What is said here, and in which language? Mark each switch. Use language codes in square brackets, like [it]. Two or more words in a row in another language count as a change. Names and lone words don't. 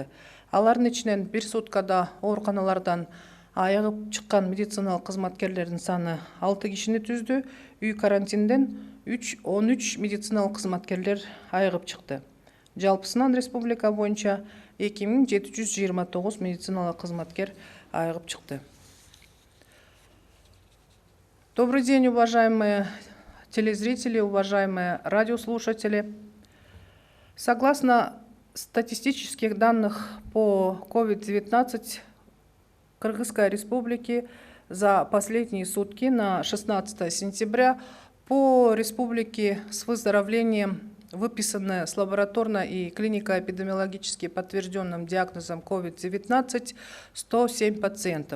[ky] Алардын ичинен бир суткада ооруканалардан айыгып чыккан медициналык кызматкерлердин саны 6 кишини түздү. Үй карантинден 13 медициналык кызматкерлер айыгып чыкты. Жалпысынан республика боюнча 2729 медициналык кызматкер айыгып чыкты. [ru] Добрый день, уважаемые телезрители, уважаемые радиослушатели. Согласно статистических данных по COVID-19 Кыргызской Республики за последние сутки на 16 сентября по республике с выздоровлением выписанное с лабораторно и клинико-эпидемиологически подтвержденным диагнозом COVID-19 107 пациентов.